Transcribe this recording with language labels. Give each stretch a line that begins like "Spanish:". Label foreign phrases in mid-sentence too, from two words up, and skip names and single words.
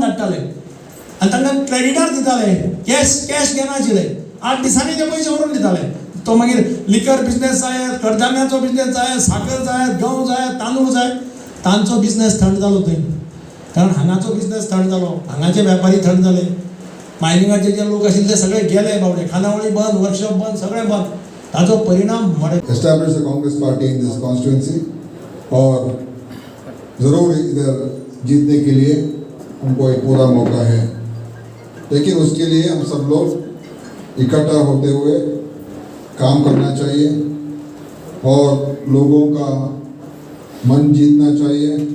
Konkani: धाडटाले आनी तांकां क्रेडिटार दिताले कॅश घेनाशिल्ले 8 दिसांनी ते पयशे व्हरून दिताले तो मागीर
English: liquor business
Konkani: जाय कडधान्याचो बिझनेस जाय साखर जाय गंव जाय तांदूळ जाय तांचो बिझनेस थंड जालो थंय कारण हांगाचो बिझनेस थंड जालो हांगाचे व्यापारी थंड जाले मायनिंगाचे जे लोक आशिल्ले ते सगळे गेले बावडे खानावळी बंद वर्कशॉप बंद सगळे बंद ताचो परिणाम
English: establish the Congress party in this constituency
Hindi: और ज़रूर इधर जीतने के लिए उनको एक पूरा मौका है लेकिन उसके लिए हम सब लोग इकट्ठा होते हुए काम करना चाहिए और लोगों का मन जीतना चाहिए